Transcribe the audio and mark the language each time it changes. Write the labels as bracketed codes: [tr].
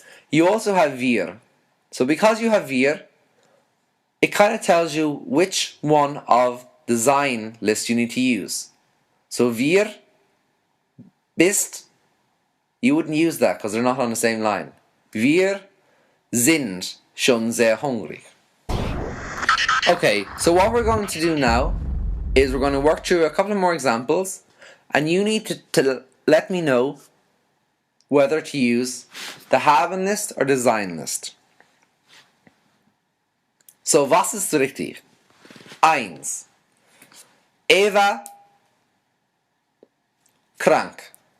[en] You also have wir. So because you have wir, it kind of tells you which one of the sein list you need to use. So wir, bist, you wouldn't use that because they're not on the same line. [de] Wir sind schon sehr hungrig. [en] Okay, so what we're going to do now is we're going to work through a couple of more examples, and you need to let me know whether to use the haben list or the sein list. [de] So, was ist richtig? 1. Eva krank.